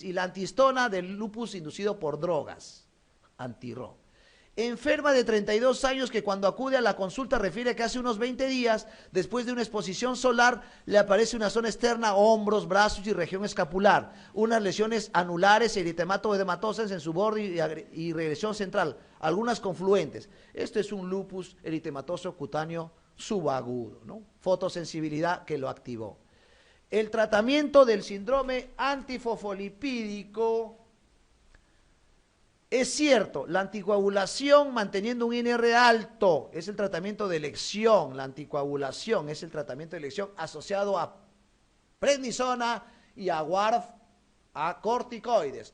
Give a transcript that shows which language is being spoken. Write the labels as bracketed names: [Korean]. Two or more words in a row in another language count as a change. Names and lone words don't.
[Spanish] Y la antihistona del lupus inducido por drogas. Anti-Ro. Enferma de 32 años que cuando acude a la consulta refiere que hace unos 20 días, después de una exposición solar, le aparece una zona externa, hombros, brazos y región escapular, unas lesiones anulares, eritemato edematosas en su borde y regresión central, algunas confluentes. Esto es un lupus eritematoso cutáneo subagudo, ¿no? Fotosensibilidad que lo activó. El tratamiento del síndrome antifosfolipídico. Es cierto, la anticoagulación manteniendo un INR alto es el tratamiento de elección, la anticoagulación es el tratamiento de elección asociado a prednisona y a a corticoides.